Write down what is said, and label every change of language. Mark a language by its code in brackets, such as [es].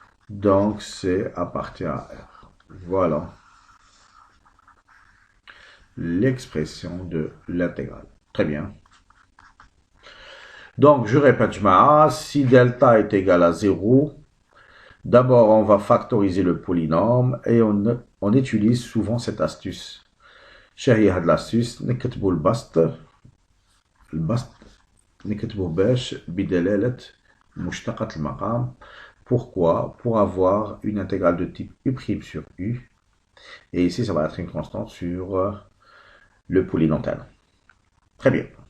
[fr] Donc, C appartient à R. Voilà l'expression de l'intégrale. Très bien. Donc, je répète, si delta est égal à 0, d'abord, on va factoriser le polynôme et on utilise souvent cette astuce. [ar] شهي هاد l'astuce نكتبو البسط نكتبو باش بدلالة مشتقة المقام. [fr] Pourquoi? Pour avoir une intégrale de type U' sur U. Et ici, ça va être une constante sur le polynôme. Très bien.